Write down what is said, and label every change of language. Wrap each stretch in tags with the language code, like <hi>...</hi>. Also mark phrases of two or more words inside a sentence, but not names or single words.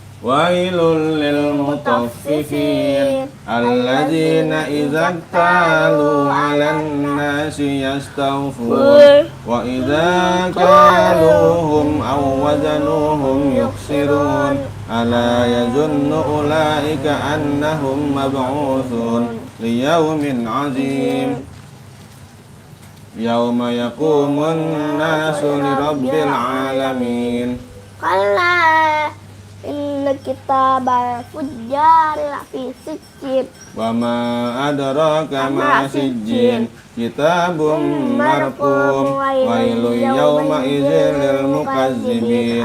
<ar>ويل للمطففين الذين إذا اكتالوا على الناس يستوفون وإذا كالوهم أو وزنوهم يخسرون ألا يظن أولئك أنهم مبعوثون ليوم عظيم يوم يقوم الناس لرب العالمين. كلا إن كتاب الفجار لفي سجين. وما أدراك ما سجين كتاب مرقوم ويل يومئذ للمكذبين.</ar>